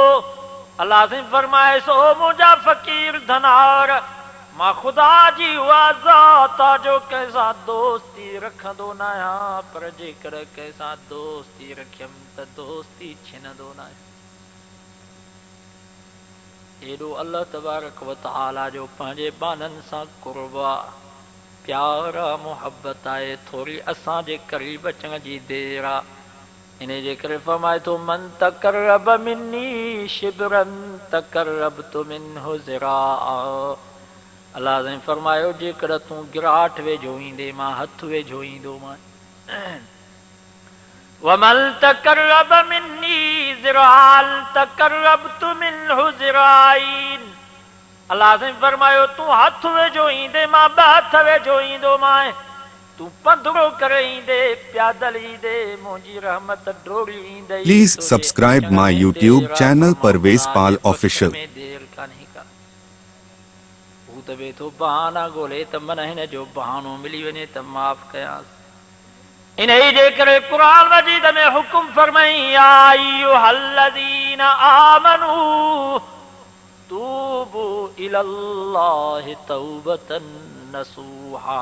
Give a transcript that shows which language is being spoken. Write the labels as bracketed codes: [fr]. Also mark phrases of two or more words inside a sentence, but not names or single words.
[sd] अल्लाह से फरमाएसि ओ मुंहिंजा फ़कीर धनार, मां ख़ुदा जी उहा ज़ात आहे जो कंहिंसां दोस्ती रखंदो न आहियां, पर जेकर कंहिंसां दोस्ती रखियमि त दोस्ती छिनंदो न आहियां। एॾो अल्लाह [ar] تبارك وتعالى [sd] जो पंहिंजे बाननि सां क़ुर्ब आहे, प्यार आहे, मुहबत आहे, थोरी असांजे क़रीब अचण जी देर आहे। इन जे करे फरमाए थो [ar] من تقرب مني شبرا تقربت منه ذراعا. [sd] अल्लाह ने फरमायो जेकर तूं गिराट वेझो ईंदे मां हथ वेझो ईंदोमांइ। [ar] ومن تقرب مني ذراعا تقربت منه ذراعين. [sd] अल्लाह ने फरमायो तूं हथ वेझो ईंदे मां ॿ हथ वेझो ईंदोमांइ, तूं पंधड़ो करे ईंदे, पैदल ईंदे, मुंहिंजी रहमत डोड़ी ईंदई। [en] Please subscribe my YouTube channel Parvez Pal Official. [sd] देर कान्हे का, हू त वेठो बहाना ॻोल्हे त मन हिन जो बहानो मिली वञे त माफ़ कयांसि। इन जे करे क़ुरान मजीद में हुकुम फरमाई [ar] يا أيها الذين آمنوا توبوا إلى الله توبة نصوحا.